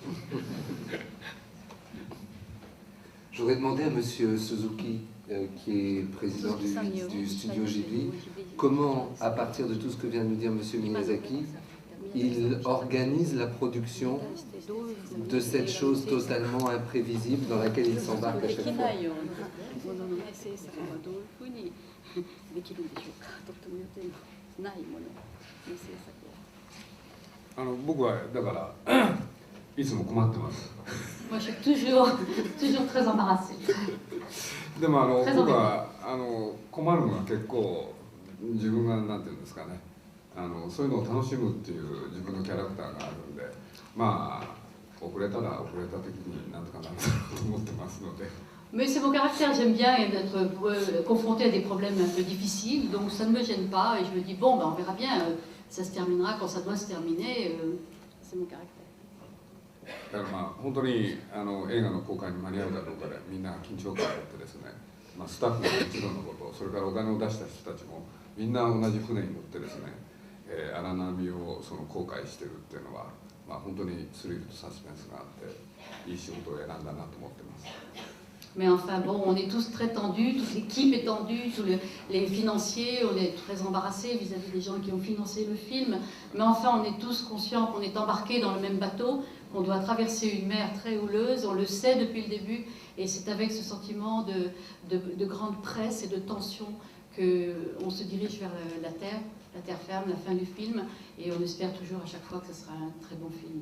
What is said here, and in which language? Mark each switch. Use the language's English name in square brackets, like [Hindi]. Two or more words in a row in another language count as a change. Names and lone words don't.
[French] J'aurais demandé à Monsieur Suzuki, qui est président du studio Ghibli, comment, à partir de tout ce que vient de nous dire Monsieur Miyazaki, il organise la production de cette chose totalement imprévisible dans laquelle il s'embarque à chaque fois. Moi, je suis toujours très embarrassée. [Japanese] でも僕は困るのは結構自分がなんていうんですかね、そういうのを楽しむっていう自分のキャラクターがあるんで、まあ遅れたら遅れた時になんとかなるだろうと思ってますので。 [French] Mais c'est mon caractère, j'aime bien être confronté à des problèmes un peu difficiles, donc ça ne me gêne pas et je me dis bon, ben, on verra bien, ça se terminera quand ça doit se terminer, c'est mon caractère. [Japanese] だからまあ本当に映画の公開に間に合うかどうかでみんな緊張感を持ってですね、まあ、スタッフももちろんのこと、それからお金を出した人たちもみんな同じ船に乗ってですね、荒波を航海してるっていうのは、まあ、本当にスリルとサスペンスがあっていい仕事を選んだなと思ってます。 [French] Mais enfin bon, on est tous très tendus, toute l'équipe est tendue, tous les financiers, on est très embarrassés vis-à-vis des gens qui ont financé le film. Mais enfin, on est tous conscients qu'on est embarqués dans le même bateau, qu'on doit traverser une mer très houleuse, on le sait depuis le début, et c'est avec ce sentiment de grande presse et de tension qu'on se dirige vers la terre ferme, la fin du film, et on espère toujours à chaque fois que ce sera un très bon film.